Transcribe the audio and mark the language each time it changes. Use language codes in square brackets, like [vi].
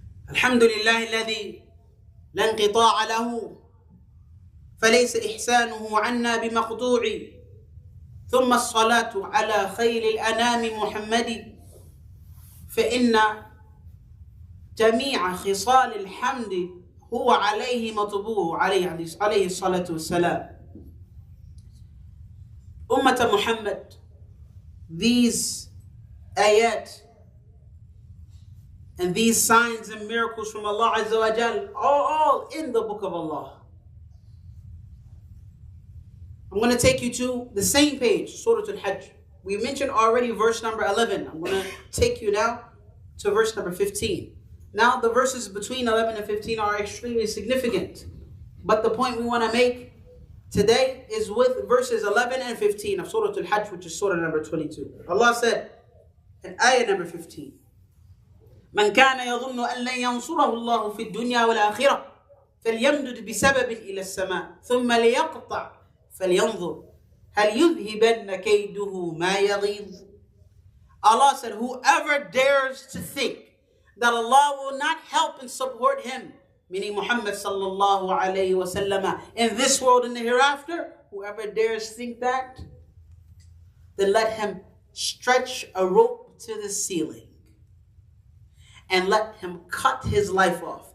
[ar] الحمد لله الذي لا انقطاع له فليس إحسانه عنا بمقطوع ثم الصلاة على خير الأنام محمد فإن جميع خصال الحمد هو عليه مطبوع عليه الصلاة والسلام. [en] Ummah Muhammad, these ayat and these signs and miracles from Allah Azza wa Jal are all in the book of Allah. I'm going to take you to the same page, Surah Al-Hajj. We mentioned already verse number 11. I'm going to take you now to verse number 15. Now the verses between 11 and 15 are extremely significant. But the point we want to make today is with verses 11 and 15 of Surah Al-Hajj, which is Surah number 22. Allah said in ayah number 15, [ar] من كان يظن أن لن ينصره الله في الدنيا والآخرة فليمدد بسبب إلى السماء ثم ليقطع فلينظر هل يذهبن كيده ما يغيظ. [en] Allah said, whoever dares to think that Allah will not help and support him, meaning Muhammad sallallahu alayhi wa sallam, in this world and the hereafter, whoever dares think that, then let him stretch a rope to the ceiling and let him cut his life off.